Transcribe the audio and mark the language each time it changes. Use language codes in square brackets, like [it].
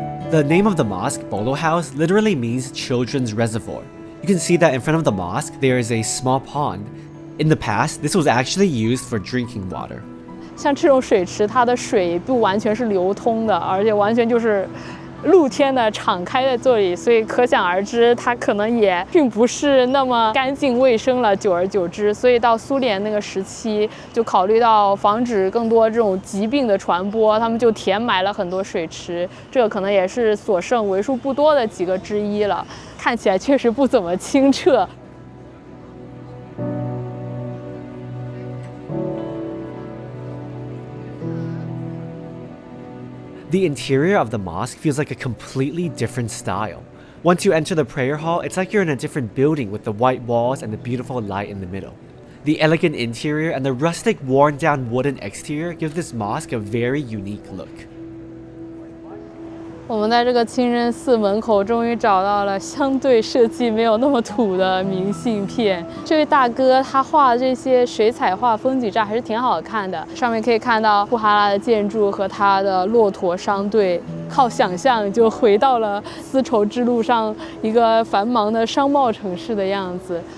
[en] The name of the mosque, Bolo House, literally means children's reservoir. You can see that in front of the mosque there is a small pond. In the past, this was actually used for drinking water. [zh] 像这种水池，它的水不完全是流通的，而且完全就是露天的、敞开在这里，所以可想而知，它可能也并不是那么干净卫生了。久而久之，所以到苏联那个时期，就考虑到防止更多这种疾病的传播，他们就填埋了很多水池。这个可能也是所剩为数不多的几个之一了。看起来确实不怎么清澈。 [en] The interior of the mosque feels like a completely different style. Once you enter the prayer hall, it's like you're in a different building with the white walls and the beautiful light in the middle. The elegant interior and the rustic, worn-down wooden exterior give this mosque a very unique look. [zh] 我们在这个清真寺门口终于找到了相对设计没有那么土的明信片。这位大哥他画的这些水彩画风景照还是挺好看的，上面可以看到布哈拉的建筑和它的骆驼商队，靠想象就回到了丝绸之路上一个繁忙的商贸城市的样子。